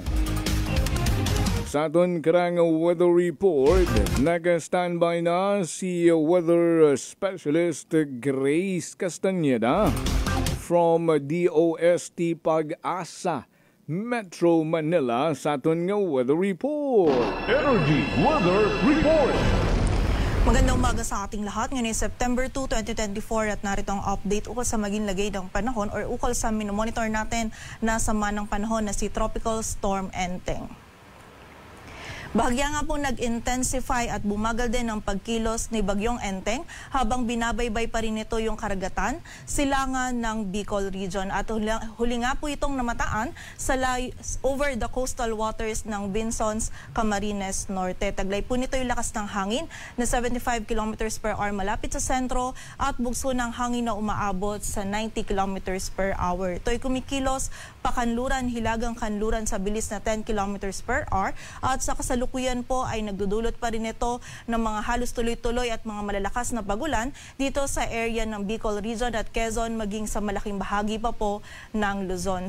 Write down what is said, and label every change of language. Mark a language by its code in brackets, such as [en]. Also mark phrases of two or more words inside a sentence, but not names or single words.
[hil] Sa aton karang weather report, naka-standby na si [en] weather specialist [hil] Grace Castañeda from DOST Pag-asa, Metro Manila, sa aton nga [en] weather report. Energy Weather Report. [tl] Magandang umaga sa ating lahat. Ngayon ay September 2, 2024 at narito ang update ukol sa maging lagay ng panahon or ukol sa minomonitor natin na sama ng panahon na si Tropical Storm Enteng. Bahagya nga po nag-intensify at bumagal din ang pagkilos ni Bagyong Enteng habang binabaybay pa rin ito yung karagatan, silangan ng Bicol Region. At huli nga po itong namataan sa [en] over the coastal waters [tl] ng Binzons, Camarines Norte. Taglay po nito yung lakas ng hangin na 75 km [en] per hour [tl] malapit sa sentro at bugso ng hangin na umaabot sa 90 km [en] per hour. [tl] Ito'y kumikilos pakanluran, hilagang kanluran sa bilis na 10 km [en] per hour [tl] at sa kasalukuyan kasalukuyan po ay nagdudulot pa rin ito ng mga halos tuloy-tuloy at mga malalakas na pagulan dito sa area ng Bicol Region at Quezon maging sa malaking bahagi pa po ng Luzon.